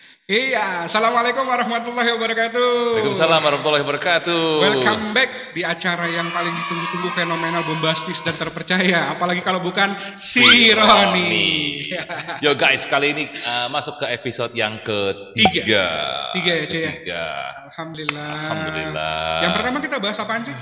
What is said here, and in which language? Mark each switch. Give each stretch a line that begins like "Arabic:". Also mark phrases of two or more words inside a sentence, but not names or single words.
Arabic: Iya, السلام عليكم ورحمة الله وبركاته. وعليكم السلام ورحمة الله وبركاته.
English: Welcome back
Indonesian: di acara yang paling ditunggu-tunggu, fenomenal, bombastis, dan terpercaya. Apalagi kalau bukan si Roni.
English: Yo guys,
Indonesian: kali ini masuk ke episode yang ketiga. Tiga ya, Cuy ya? Ketiga. Alhamdulillah. Alhamdulillah. Yang pertama kita bahas apaan sih?